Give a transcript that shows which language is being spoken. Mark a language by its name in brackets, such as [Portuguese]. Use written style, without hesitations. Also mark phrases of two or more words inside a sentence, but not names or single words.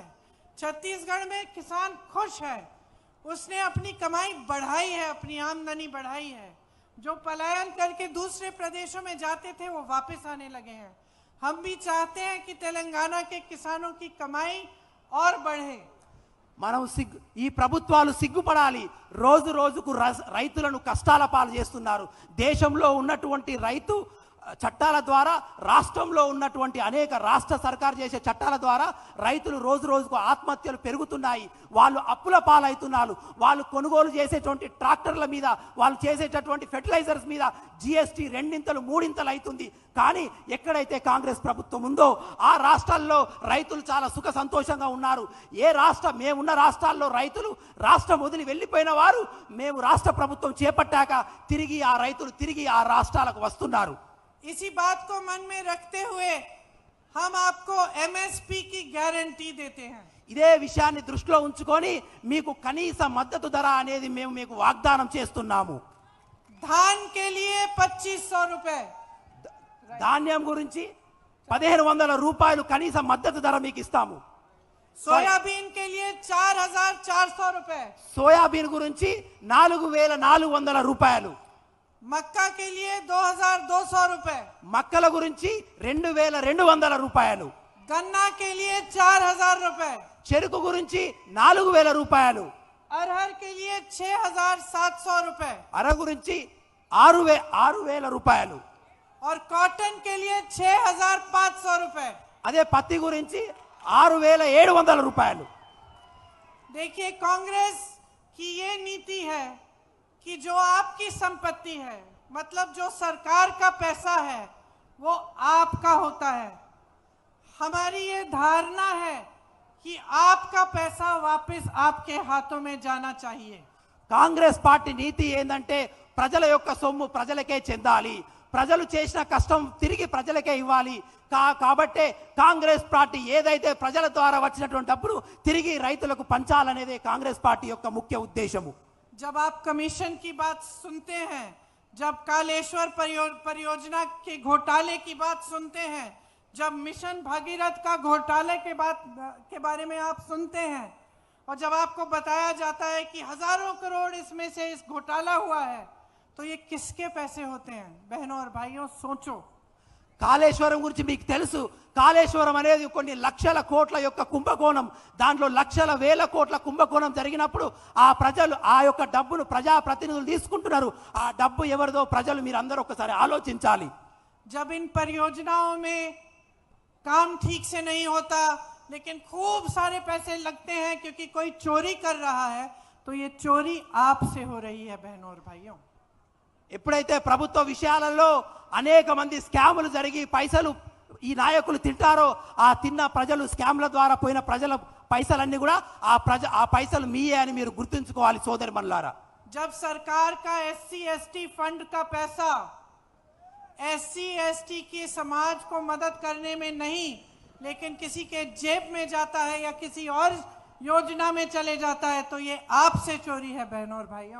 [Hindi] छत्तीसगढ़ में किसान खुश है, उसने अपनी कमाई बढ़ाई है, अपनी आमदनी बढ़ाई है। जो पलायन करके दूसरे प्रदेशों में जाते थे वो वापस आने लगे हैं। हम भी चाहते हैं कि तेलंगाना के किसानों की कमाई और बढ़े। [Telugu] మనం ఈ ప్రభుత్వాలు సిగ్గుపడాలి। రోజు రోజుకు రైతులను కష్టాల పాలు చేస్తున్నారు। దేశంలో ఉన్నటువంటి రైతు చట్టాల ద్వారా, రాష్ట్రంలో ఉన్నటువంటి అనేక రాష్ట్ర సర్కారు చేసే చట్టాల ద్వారా రైతులు రోజు రోజుకు ఆత్మహత్యలు పెరుగుతున్నాయి। వాళ్ళు అప్పుల పాలవుతున్నారు। వాళ్ళు కొనుగోలు చేసేటువంటి ట్రాక్టర్ల మీద, వాళ్ళు చేసేటటువంటి ఫెర్టిలైజర్స్ మీద జీఎస్టీ రెండింతలు మూడింతలు అవుతుంది। కానీ ఎక్కడైతే కాంగ్రెస్ ప్రభుత్వం ఉందో ఆ రాష్ట్రాల్లో రైతులు చాలా సుఖ సంతోషంగా ఉన్నారు। మేమున్న రాష్ట్రాల్లో రైతులు రాష్ట్రం వదిలి వెళ్ళిపోయిన వారు మేము రాష్ట్ర ప్రభుత్వం చేపట్టాక తిరిగి ఆ రైతులు తిరిగి ఆ రాష్ట్రాలకు వస్తున్నారు। [Hindi] इसी बात को मन में रखते हुए हम आपको एमएसपी की गारंटी देते हैं। [Telugu] ఇదే విషయాన్ని దృష్టిలో ఉంచుకొని మీకు కనీస మద్దతు ధర అనేది మేము మీకు వాగ్దానం చేస్తున్నాము। [Hindi] धान के लिए 2500 रुपए, [Telugu] ధాన్యం గురించి 1500 రూపాయలు కనీస మద్దతు ధర మీకు ఇస్తాము। [Hindi] सोयाबीन के लिए 4400 रुपए, [Telugu] సోయాబీన్ గురించి 4400 రూపాయలు, [Hindi] मक्का के लिए 2200 रुपए, [Telugu] మక్కల గురించి 2200 రూపాయలు, [Hindi] गन्ना के लिए 4000 रुपए, [Telugu] చెరుకు గురించి 4000 రూపాయలు, [Hindi] अरहर के लिए 6700 रुपए, [Telugu] అర గురించి 6000 రూపాయలు, [Hindi] और कॉटन के लिए 6500 रुपए। [Telugu] అదే పత్తి గురించి 6700 రూపాయలు। [Hindi] देखिए, कांग्रेस की ये नीति है कि जो आपकी संपत्ति है, मतलब जो सरकार का पैसा है, वो आपका होता है। हमारी ये धारणा है कि आपका पैसा वापस आपके हाथों में जाना चाहिए। [Telugu] కాంగ్రెస్ పార్టీ నీతి ఏందంటే ప్రజల యొక్క సొమ్ము ప్రజలకే చెందాలి, ప్రజలు చేసిన కష్టం తిరిగి ప్రజలకే ఇవ్వాలి। కాబట్టే కాంగ్రెస్ పార్టీ ఏదైతే ప్రజల ద్వారా వచ్చినటువంటి డబ్బును తిరిగి రైతులకు పంచాలనేదే కాంగ్రెస్ పార్టీ యొక్క ముఖ్య ఉద్దేశము। [Hindi] जब आप कमीशन की बात सुनते हैं, जब कालेश्वर परियोजना के घोटाले की बात सुनते हैं, जब मिशन भागीरथ का घोटाले के बारे में आप सुनते हैं, और जब आपको बताया जाता है कि हजारों करोड़ इसमें से इस घोटाला हुआ है, तो ये किसके पैसे होते हैं? बहनों और भाइयों, सोचो। [Telugu] కాళేశ్వరం గురించి మీకు తెలుసు। కాళేశ్వరం అనేది కొన్ని లక్షల కోట్ల యొక్క కుంభకోణం, దాంట్లో లక్షల వేల కోట్ల కుంభకోణం జరిగినప్పుడు ఆ ప్రజలు ఆ యొక్క డబ్బును ప్రజాప్రతినిధులు తీసుకుంటున్నారు। ఆ డబ్బు ఎవరిదో ప్రజలు మీరందరూ ఒకసారి ఆలోచించాలి। [Hindi] जब इन परियोजनाओं में काम ठीक से नहीं होता, लेकिन खूब सारे पैसे लगते हैं क्योंकि कोई चोरी कर रहा है, तो ये चोरी आपसे हो रही है बहनों और भाइयों। [Telugu] ఎప్పుడైతే ప్రభుత్వ విషయాలలో అనేక మంది స్కాములు జరిగి పైసలు ఈ నాయకులు తింటారో, ఆ తిన్న ప్రజలు స్కామ్ల ద్వారా పోయిన ప్రజల పైసలన్నీ కూడా ఆ పైసలు మీయే అని మీరు గుర్తుంచుకోవాలి సోదరిమణులారా। [Hindi] जब सरकार का [English] SC ST fund [Hindi] का पैसा [English] SC ST [Hindi] की समाज को मदद करने में नहीं, लेकिन किसी के जेब में जाता है या किसी और योजना में चले जाता है, तो ये आपसे चोरी है बहनों और भाइयों।